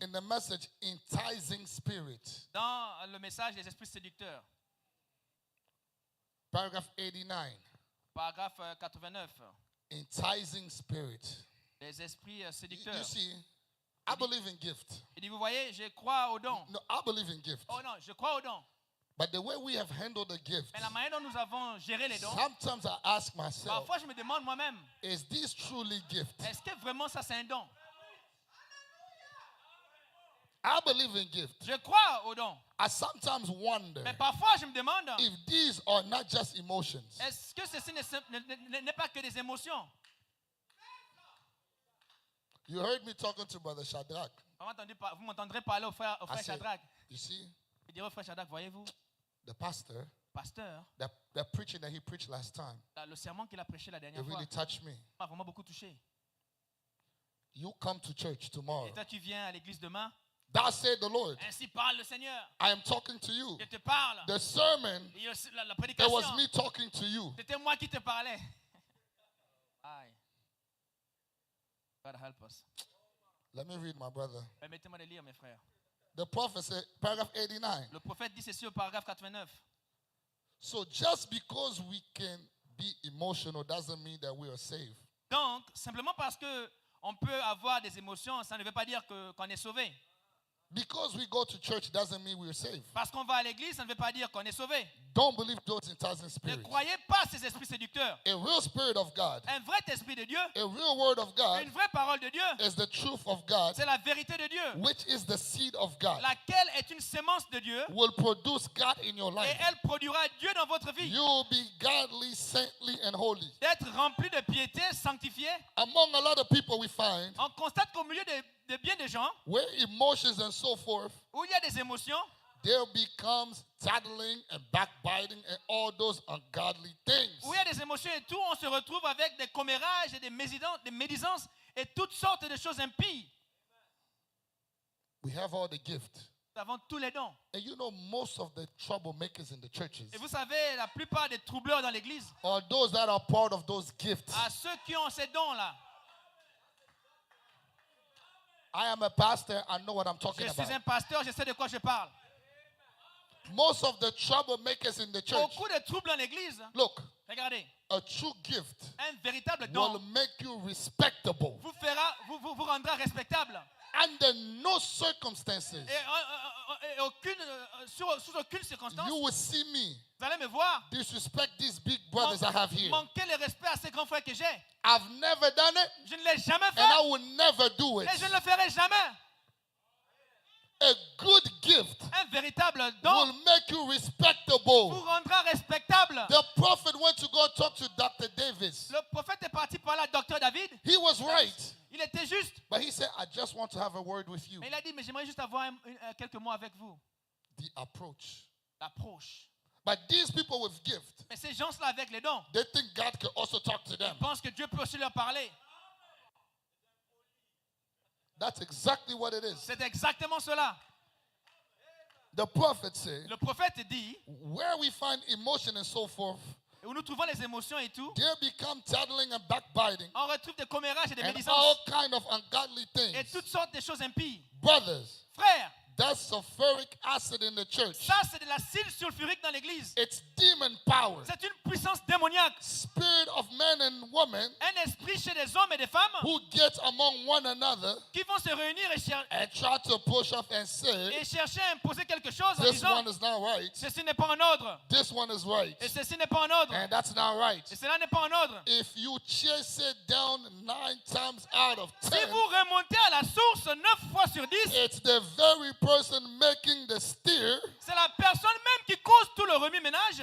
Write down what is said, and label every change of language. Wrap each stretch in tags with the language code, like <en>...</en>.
<en>in the message, enticing spirit,</en> <fr>dans le message des esprits séducteurs,</fr> <en>paragraph 89.</en> <fr>paragraphe 89.</fr> <en>Enticing spirit.</en> <fr>Les esprits</fr> <en>You</en> <fr>séducteurs.</fr> <en>see, I believe in gift.</en> <fr>Il dit, vous voyez, je crois aux dons.</fr> <en>No, I believe in gift.</en> <fr>Oh non, je crois aux dons.</fr> <en>But the way we have handled the gift,</en> <fr>Mais la manière dont nous avons géré les dons,</fr> <en>sometimes I ask myself,</en> <fr>parfois je me demande moi-même,</fr> <en>is this truly gift?</en> <fr>est-ce que vraiment ça c'est un don?</fr> <en>I believe in gift.</en> <fr>Je crois aux dons.</fr> <en>I sometimes wonder</en> <fr>Mais parfois je me demande,</fr> <en>if these are not just emotions.</en> <fr>est-ce que ceci n'est pas que des émotions?</fr> <en>You heard me talking to Brother Shadrach.</en> <fr>Vous m'entendrez parler au frère</fr> <en>I said,</en> <fr>Shadrach.</fr> <en>you see,</en> <fr>Il dirait au frère Shadrach, voyez-vous,</fr> <en>the pastor,</en> <fr>pasteur,</fr> <en>the preaching that he preached last time,</en> <fr>le sermon qu'il a prêché la</fr> <en>it</en> <fr>dernière fois</fr> <en>really touched me.</en> <fr>m'a vraiment beaucoup touché.</fr> <en>You come to church tomorrow.</en> <fr>Et toi tu viens à l'église demain,</fr> <en>Thus said the Lord,</en> <fr>ainsi parle le Seigneur.</fr> <en>I am talking to you.</en> <fr>Je te parle.</fr> <en>The sermon,</en> <fr>Et aussi la</fr> <en>it</en> <fr>prédication,</fr> <en>was me talking to you.</en> <fr>c'était moi qui te parlais.</fr> <en>Aïe. God help us. Let me read, my brother.</en> <fr>Permettez-moi de lire, mes frères.</fr> <en>The prophet said, paragraph 89.</en> <fr>Le prophète dit ceci au paragraphe 89.</fr> <en>So just because we can be emotional doesn't mean that we are saved.</en> <fr>Donc, simplement parce que on peut avoir des émotions, ça ne veut pas dire qu'on est sauvé.</fr> <en>Because we go to church doesn't mean we are saved.</en> <fr>Parce qu'on va à l'église, ça ne veut pas dire qu'on est sauvé.</fr> <en>Don't believe those enticing</en> <fr>Ne</fr> <en>spirits.</en> <fr>croyez pas ces esprits séducteurs.</fr> <en>A real spirit of God,</en> <fr>Un vrai esprit de Dieu,</fr> <en>a real word of God</en> <fr>une vraie parole de Dieu,</fr> <en>is the truth of God,</en> <fr>c'est la vérité de Dieu,</fr> <en>which is the seed of God,</en> <fr>laquelle est une sémence de Dieu</fr> <en>will produce God in your</en> <fr>et</fr> <en>life.</en> <fr>elle produira Dieu dans votre vie.</fr> <en>You will be godly, saintly, and holy.</en> <fr>D'être rempli de piété, sanctifié.</fr> <en>Among a lot of people we find,</en> <fr>On constate qu'au milieu de bien des gens,</fr> <en>where emotions and so forth,</en> <fr>où il y a des émotions,</fr> <en>there becomes tattling and backbiting and all those ungodly things.</en> <fr>où il y a des émotions et tout, on se retrouve avec des commérages et des médisances et toutes sortes de choses impies.</fr> <en>We have all the gift.</en> <fr>Nous avons tous les dons.</fr> <en>And you know, most of the troublemakers in the churches</en> <fr>Et vous savez, la plupart des troubleurs dans l'église,</fr> <en>are those that are part of those gifts.</en> <fr>à ceux qui ont ces dons-là,</fr> <en>I am a pastor. I know what I'm</en> <fr>Je</fr> <en>talking</en> <fr>suis</fr> <en>about.</en> <fr>un pasteur, je sais de quoi je parle.</fr> <en>Most of the troublemakers in the church,</en> <fr>Beaucoup de troubles en église.</fr> <en>look,</en> <fr>Regardez,</fr> <en>a true gift</en> <fr>un véritable</fr> <en>will</en> <fr>don</fr> <en>make you respectable</en> <fr>vous rendra respectable.</fr> <en>under no circumstances.</en> <fr>Et sous aucune circonstance,</fr> <en>You will see me</en> <fr>vous allez me voir</fr> <en>disrespect these big brothers I have here.</en> <fr>manquer le respect à ces grands frères que j'ai.</fr> <en>I've never done it,</en> <fr>Je ne l'ai jamais</fr> <en>and I</en> <fr>fait</fr> <en>will never do it.</en> <fr>et je ne le ferai jamais.</fr> <en>A good gift</en> <fr>Un véritable</fr> <en>will</en> <fr>don</fr> <en>make you</en> <fr>vous</fr> <en>respectable.</en> <fr>rendra respectable.</fr> <en>The prophet went to go talk to Dr. Davis.</en> <fr>Le prophète est parti parler à Dr. David.</fr> <en>He was right,</en> <fr>Il était juste.</fr> <en>but he said, I just want to have a word with you.</en> <fr>Mais il a dit, mais j'aimerais juste avoir quelques mots avec vous.</fr> <en>The approach.</en> <fr>L'approche.</fr> <en>But these people with gift,</en> <fr>Mais ces gens-là avec les dons,</fr> <en>they think God can also talk to them.</en> <fr>ils pensent que Dieu peut aussi leur parler.</fr> <en>That's exactly what it is.</en> <fr>C'est exactement cela.</fr> <en>The prophet said,</en> <fr>Le prophète dit,</fr> <en>where we find emotion and so forth,</en> <fr>où nous trouvons les émotions et tout,</fr> <en>there become tattling and backbiting</en> <fr>on retrouve des commérages et des</fr> <en>and all</en> <fr>médisances</fr> <en>kind of ungodly</en> <fr>et</fr> <en>things.</en> <fr>toutes sortes de choses impies.</fr> <en>Brothers,</en> <fr>Frères,</fr> <en>that's sulfuric acid in the church.</en> <fr>ça c'est de l'acide sulfurique dans l'église.</fr> <en>It's demon power.</en> <fr>C'est une puissance démoniaque.</fr> <en>Spirit of men and women</en> <fr>Un esprit chez des hommes et des femmes</fr> <en>who get among one another</en> <fr>qui vont se réunir</fr> <en>and try to push up and say,</en> <fr>chercher à imposer quelque chose en</fr> <en>this</en> <fr>disant,</fr> <en>one is not right,</en> <fr>ceci n'est pas en ordre.</fr> <en>this one is right,</en> <fr>Et ceci n'est pas en ordre.</fr> <en>and that's not right.</en> <fr>Et cela n'est pas en ordre.</fr> <en>If you chase it down 9 times out of</en> <fr>Si</fr> <en>10,</en> <fr>vous remontez à la source 9 fois sur 10,</fr> <en>it's the very person making the steer.</en> <fr>c'est la personne même qui cause tout le remue-ménage</fr>